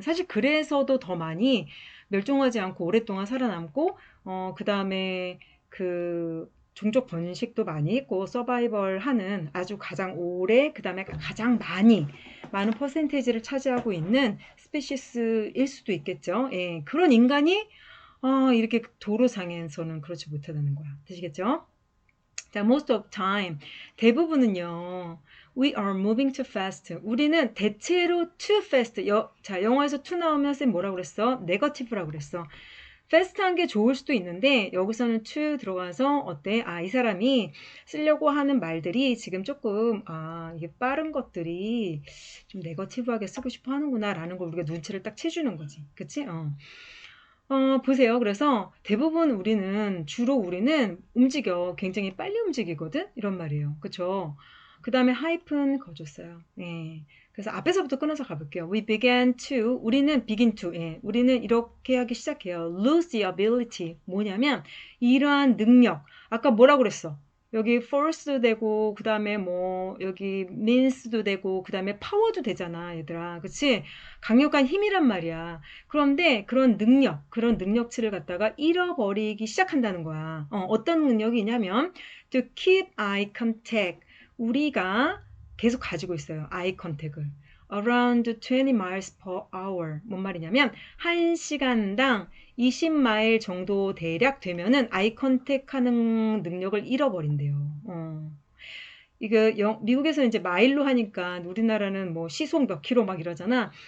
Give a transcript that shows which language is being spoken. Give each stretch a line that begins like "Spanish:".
Korean: 사실 그래서도 더 많이 멸종하지 않고 오랫동안 살아남고, 그 다음에 그 종족 번식도 많이 있고 서바이벌 하는 아주 가장 오래 그다음에 가장 많은 퍼센테이지를 차지하고 있는 스피시스일 수도 있겠죠. 예, 그런 인간이 이렇게 도로상에서는 그렇지 못하다는 거야. 되시겠죠? 자,
English: most of time
Korean: 대부분은요.
English: We are moving too fast.
Korean: 우리는 대체로
English: too fast.
Korean: 자, 영어에서 to 나오면 쌤 뭐라고 그랬어? negative라고 그랬어. fast한 게 좋을 수도 있는데 여기서는 to 들어가서 어때? 이 사람이 쓰려고 하는 말들이 지금 조금 이게 빠른 것들이 좀 네거티브하게 쓰고 싶어 하는구나 라는 걸 우리가 눈치를 딱 채주는 거지. 그치? 보세요. 그래서 대부분 주로 우리는 움직여. 굉장히 빨리 움직이거든? 이런 말이에요. 그쵸? 그 다음에 하이픈 거줬어요. 예. 그래서 앞에서부터 끊어서 가볼게요.
English: We began to,
Korean: 우리는
English: begin to, 예.
Korean: 우리는 이렇게 하기 시작해요.
English: lose the ability.
Korean: 뭐냐면, 이러한 능력. 아까 뭐라고 그랬어? 여기 force도 되고, 그 다음에 뭐, 여기 means도 되고, 그 다음에 power도 되잖아, 얘들아. 그치? 강력한 힘이란 말이야. 그런데 그런 능력치를 갖다가 잃어버리기 시작한다는 거야. 어떤 능력이냐면,
English: to keep eye contact.
Korean: 우리가 계속 가지고 있어요.
English: eye contact을. around 20 miles per hour.
Korean: 뭔 말이냐면, 1시간당 20마일 정도 대략 되면은 아이 컨택 하는 능력을 잃어버린대요. 이게 미국에서 이제 마일로 하니까 우리나라는 뭐 시속 몇 킬로 막 이러잖아.